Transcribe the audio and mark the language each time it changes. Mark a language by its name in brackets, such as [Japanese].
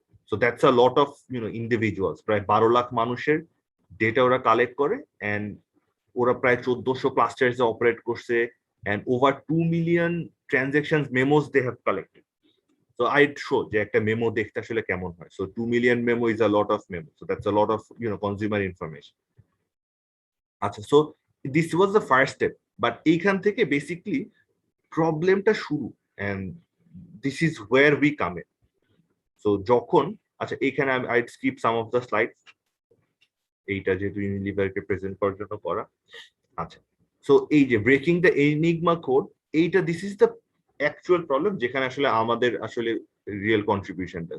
[English] so that's a lot of individuals, [Bangla] প্রায় 12 লাখ মানুষের data ওরা কালেক্ট করে, [English] and [Bangla] ওরা প্রায় 1400 ক্লাস্টার্সে অপারেট করছে, [English] and over 2 million transactions memos they have collected. So I'd show [Bangla] যে একটা মেমো দেখতে আসলে কেমন হয়। [English] So 2 million memo is a lot of memo. So that's a lot of consumer information. আচ্ছা, so this was the first step, but [Bangla] এইখান থেকে [English] basically প্রবলেমটা শুরু, and this is where we come in. [Bangla] So যখন আচ্ছা এখানে [English] I'd skip some of the slides, [Bangla] এইটা যেহেতু ইউনিলিভারকে প্রেজেন্ট করার জন্য করা। আচ্ছা, সো এই যে ব্রেকিং দ্য এনিগমা কোড, এইটা [English] this is the actual problem, [Bangla] যেখানে আসলে আমাদের আসলে রিয়েল কন্ট্রিবিউশনটা।